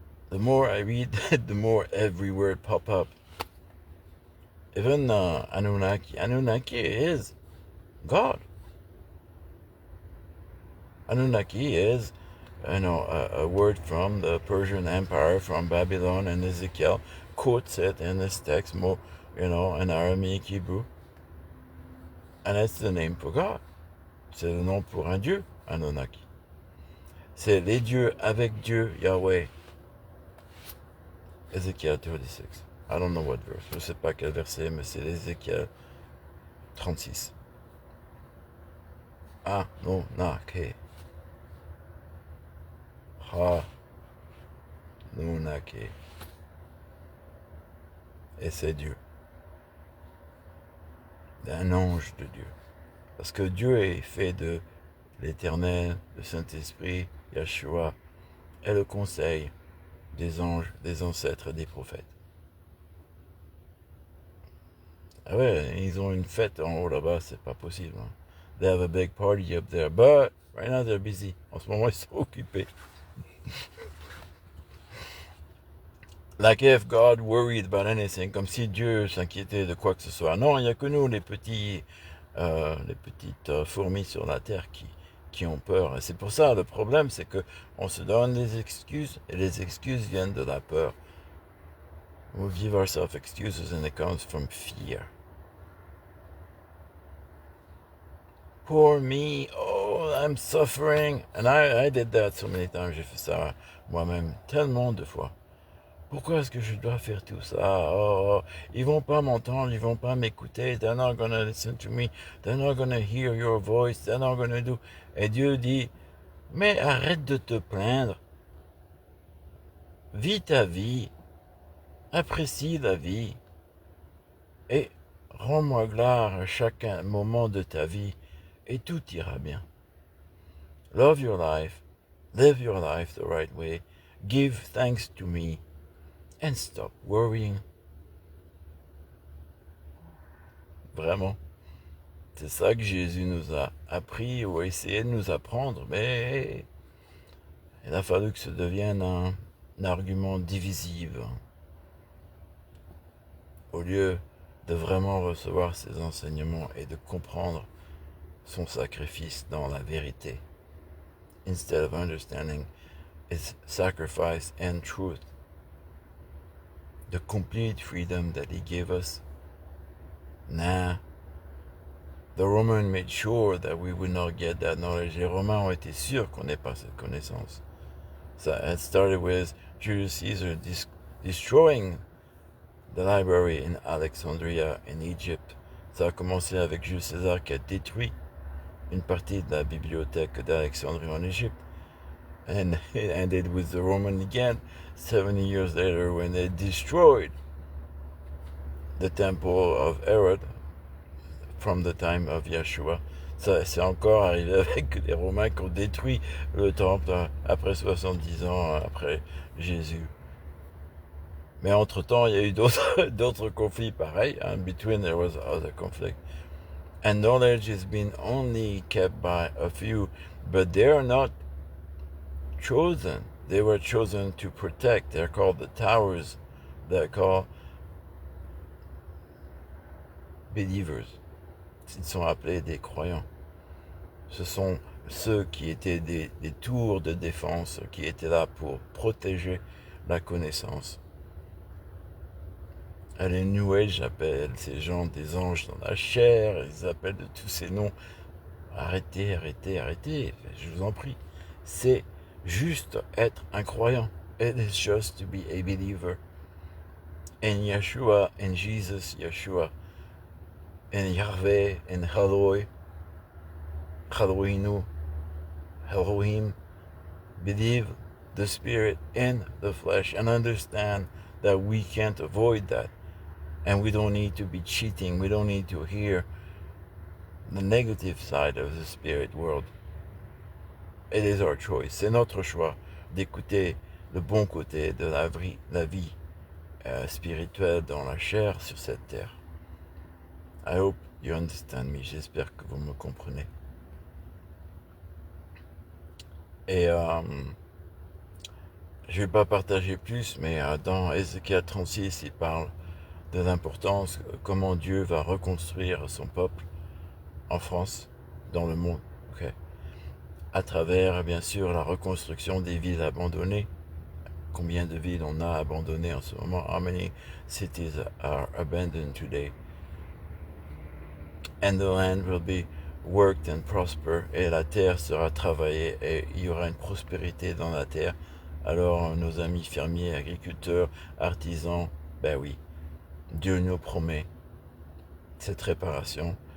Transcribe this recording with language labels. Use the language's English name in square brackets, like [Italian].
[English] The more I read, the more every word pop up. Even Anunnaki is God. Anunnaki is, a word from the Persian Empire, from Babylon, and Ezekiel quotes it in this text, in Aramaic Hebrew. And it's the name for God. [French] C'est le nom pour un Dieu, Anunnaki. C'est les dieux avec Dieu, Yahweh. [English] Ezekiel 36. I don't know what verse. [French] Je ne sais pas quel verset, mais c'est Ezekiel 36. Anunnaki. Anunnaki. Et c'est Dieu. Un ange de Dieu. Parce que Dieu est fait de l'Éternel, le Saint-Esprit, Yeshua, et le conseil des anges, des ancêtres, des prophètes. Ah ouais, ils ont une fête en haut là-bas, c'est pas possible. Hein. [English] They have a big party up there, but right now they're busy. [French] En ce moment, ils sont occupés. [English] Like if God worried about anything, [French] comme si Dieu s'inquiétait de quoi que ce soit. Non, il n'y a que nous, les petites fourmis sur la terre qui ont peur. Et c'est pour ça, le problème, c'est que on se donne des excuses, et les excuses viennent de la peur. [English] We give ourselves excuses and it comes from fear. Poor me, oh, I'm suffering. And I did that so many times, [French] j'ai fait ça moi-même tellement de fois. Pourquoi est-ce que je dois faire tout ça? Oh, ils vont pas m'entendre, ils vont pas m'écouter. [English] They're not gonna listen to me. They're not gonna hear your voice. They're not gonna do. [French] Et Dieu dit, mais arrête de te plaindre. Vis ta vie. Apprécie la vie. Et rends-moi gloire à chaque moment de ta vie. Et tout ira bien. [English] Love your life. Live your life the right way. Give thanks to me. And stop worrying. [French] Vraiment. C'est ça que Jésus nous a appris ou a essayé de nous apprendre, mais il a fallu que ça devienne un argument divisif. Au lieu de vraiment recevoir ses enseignements et de comprendre son sacrifice dans la vérité. [English] Instead of understanding his sacrifice and truth. The complete freedom that he gave us. Nah. The Romans made sure that we would not get that knowledge. [French] Les Romains ont été sûrs qu'on n'ait pas cette connaissance. [English] So it started with Julius Caesar destroying the library in Alexandria in Egypt. [French] Ça a commencé avec Jules César qui a détruit une partie de la bibliothèque d'Alexandrie en Égypte. [English] And it ended with the Romans again 70 years later when they destroyed the temple of Herod from the time of Yeshua. [French] Ça, c'est encore arrivé avec les Romains qui ont détruit le temple après 70 ans après Jésus. Mais entre-temps, il y a eu d'autres conflits pareils. [English] In between, there was other conflict. And knowledge has been only kept by a few, but they are not chosen. They were chosen to protect. They're called the towers. They're called believers. [French] Ils sont appelés des croyants. Ce sont ceux qui étaient des tours de défense, qui étaient là pour protéger la connaissance. Les New Age appellent ces gens des anges dans la chair, ils appellent de tous ces noms. Arrêtez, arrêtez, arrêtez, je vous en prie. C'est juste être un croyant. [English] It is just to be a believer. In Yeshua, in Jesus, Yeshua, in Yahweh, in Eloi, Elohinu, Elohim. Believe the Spirit in the flesh and understand that we can't avoid that. And we don't need to be cheating. We don't need to hear the negative side of the spirit world. It is our choice. [French] C'est notre choix d'écouter le bon côté de la vie spirituelle dans la chair sur cette terre. [English] I hope you understand me. [French] J'espère que vous me comprenez. Et je ne vais pas partager plus, mais dans Ézéchiel 36, il parle de l'importance, comment Dieu va reconstruire son peuple en France, dans le monde, okay, à travers, bien sûr, la reconstruction des villes abandonnées. Combien de villes on a abandonnées en ce moment? [English] How many cities are abandoned today? And the land will be worked and prosper, [French] et la terre sera travaillée, et il y aura une prospérité dans la terre. Alors, nos amis fermiers, agriculteurs, artisans, ben oui, Dieu nous promet cette réparation.